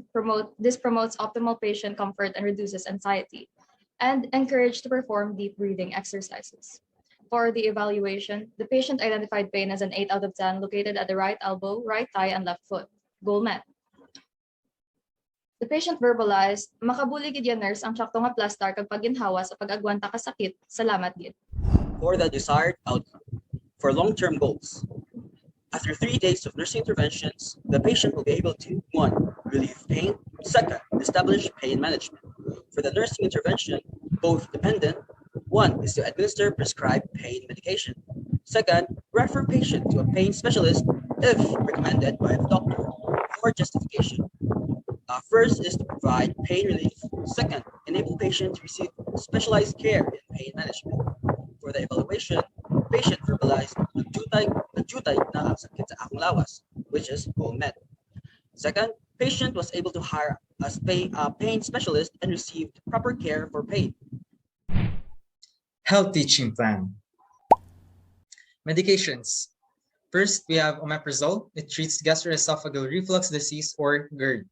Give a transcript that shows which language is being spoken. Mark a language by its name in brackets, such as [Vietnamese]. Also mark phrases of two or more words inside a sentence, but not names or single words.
[English] This promotes optimal patient comfort and reduces anxiety. And encourage to perform deep breathing exercises. For the evaluation, the patient identified pain as an 8 out of 10 located at the right elbow, right thigh, and left foot. Goal met. The patient verbalized, [Hiligaynon] makabuli gid yan nurse ang sakto nga plaster kag paginhawa sa pag-agwanta ka sakit, salamat gid. [English] For the desired outcome. For long-term goals. After 3 days of nursing interventions, the patient will be able to 1. Relieve pain, 2. Establish pain management. For the nursing intervention, both dependent, 1 is to administer prescribed pain medication. 2, refer patient to a pain specialist if recommended by the doctor. For justification, first is to provide pain relief. 2, enable patient to receive specialized care in pain management. For the evaluation, patient verbalized [Hiligaynon] nagjutay na ang sakit sa akong lawas, [English] which is goal met. 2, patient was able to hire a pain specialist and received proper care for pain. Health teaching plan. Medications. First, we have omeprazole. It treats gastroesophageal reflux disease or GERD.